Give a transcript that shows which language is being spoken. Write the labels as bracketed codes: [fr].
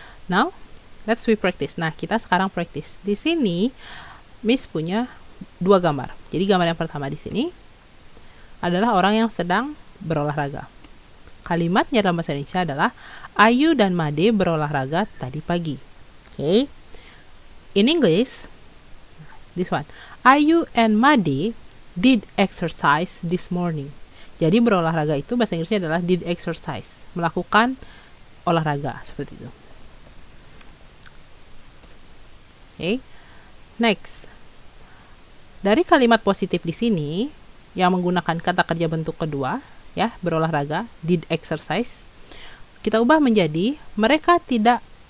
[en] Now, let's we practice. [id] Nah, kita sekarang practice. Di sini, Miss punya dua gambar. Jadi gambar yang pertama di sini adalah orang yang sedang berolahraga. Kalimatnya dalam bahasa Indonesia adalah Ayu dan Made berolahraga tadi pagi. [en] Okay. In English, this one. Ayu and Made did exercise this morning. [id] Jadi berolahraga itu bahasa Inggrisnya adalah did exercise, melakukan olahraga seperti itu. Okay. Next, dari kalimat positif di sini yang menggunakan kata kerja bentuk kedua, ya, berolahraga, did exercise, kita ubah menjadi mereka tidak.